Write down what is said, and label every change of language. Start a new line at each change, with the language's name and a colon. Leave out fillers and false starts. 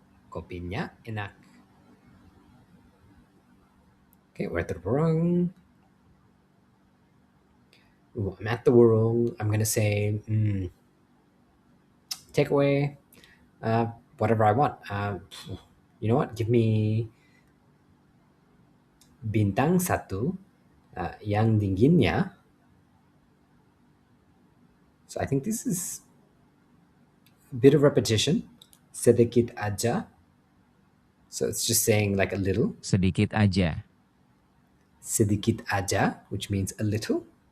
Indonesian: Kopinya enak.
English: Okay, we're at the warung. Ooh, I'm at the warung. I'm gonna say takeaway, whatever I want. You know what? Give me
Indonesian: bintang satu, yang dinginnya.
English: So I think this is a bit of repetition.
Indonesian: Sedikit aja.
English: So it's just saying like a little.
Indonesian: Sedikit aja. Sedikit aja,
English: which means a little.